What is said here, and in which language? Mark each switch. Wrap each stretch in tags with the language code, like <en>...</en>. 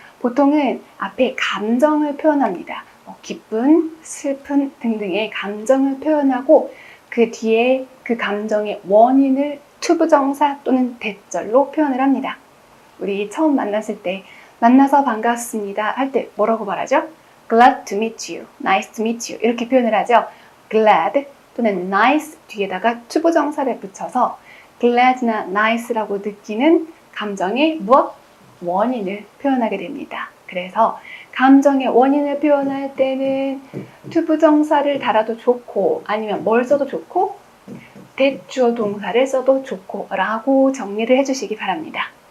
<ko>보통은 앞에 감정을 표현합니다. 기쁜, 슬픈 등등의 감정을 표현하고 그 뒤에 그 감정의 원인을 투부정사 또는 대절로 표현을 합니다. 우리 처음 만났을 때 만나서 반갑습니다 할 때 뭐라고 말하죠?</ko> <en>Glad to meet you, nice to meet you</en> <ko>이렇게 표현을 하죠. Glad 또는 nice 뒤에다가 투부정사를 붙여서 glad나 nice라고 느끼는 감정의 무엇? 원인을 표현하게 됩니다. 그래서 감정의 원인을 표현할 때는 투부정사를 달아도 좋고 아니면 뭘 써도 좋고 대주어 동사를 써도 좋고 라고 정리를 해주시기 바랍니다.</ko>